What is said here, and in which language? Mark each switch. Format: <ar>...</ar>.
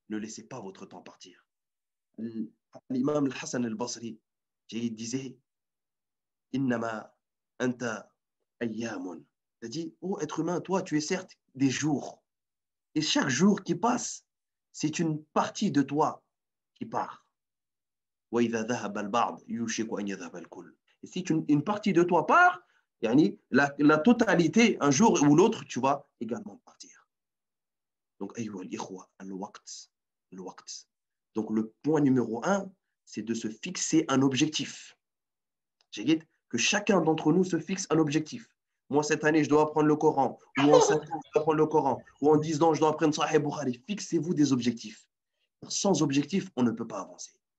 <fr>Ne laissez pas votre temps partir. L'imam Hassan al-Basri disait</fr> <ar>إنما أنت ayyamun.</ar> <fr>C'est-à-dire, oh être humain, toi, tu es certes des jours. Et chaque jour qui passe, c'est une partie de toi qui part.</fr> <ar>وإذا ذهب البعض يوشك أن يذهب الكل.</ar> <fr>Et si une partie de toi part, yani, la totalité, un jour ou l'autre, tu vas également partir. Donc,</fr> <ar>أيها الإخوة, الوقت.</ar> <fr>Donc, le point numéro 1, c'est de se fixer un objectif. J'ai dit que chacun d'entre nous se fixe un objectif. Moi, cette année, je dois apprendre le Coran. Ou en 5 ans, je dois apprendre le Coran. Ou en 10 ans, je dois apprendre Sahih Bukhari. Fixez-vous des objectifs. Sans objectif, on ne peut pas avancer.</fr>